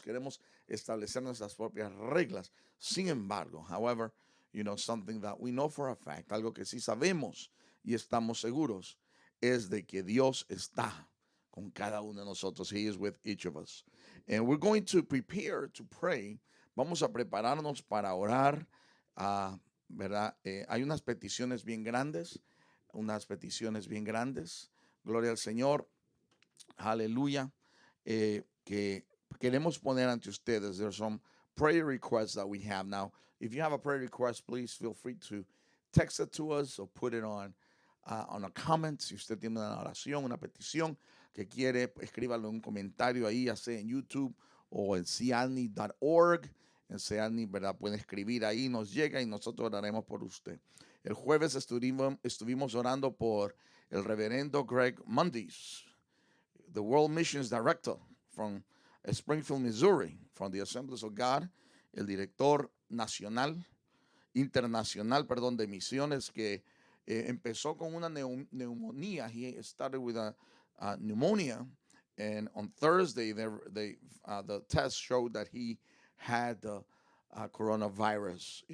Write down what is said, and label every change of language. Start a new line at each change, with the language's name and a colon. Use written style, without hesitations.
Spanish: Queremos establecer nuestras propias reglas. Sin embargo,
English: however, you know, something that we know for a fact,
Spanish: algo que sí sabemos y estamos seguros, es de que Dios está con cada uno de nosotros.
English: He is with each of us. And we're going to prepare to pray.
Spanish: Vamos a prepararnos para orar. ¿Verdad? Hay unas peticiones bien grandes, unas peticiones bien grandes. Gloria al Señor. Aleluya. Que queremos poner ante ustedes.
English: There's some prayer requests that we have now. If you have a prayer request, please feel free to text it to us or put it on a comment.
Spanish: Si usted tiene una oración, una petición que quiere, escríbalo en un comentario ahí, ya sea en YouTube o en ciani.org. En Ciani, ¿verdad? Puede escribir ahí, nos llega y nosotros oraremos por usted. El jueves estuvimos orando por el reverendo Greg Mundis,
English: the World Missions Director from Springfield, Missouri, from the Assemblies of God,
Spanish: el director nacional, internacional, perdón, de misiones que empezó con una neumonía.
English: He started with a pneumonia, and on Thursday, the test showed that he had the coronavirus.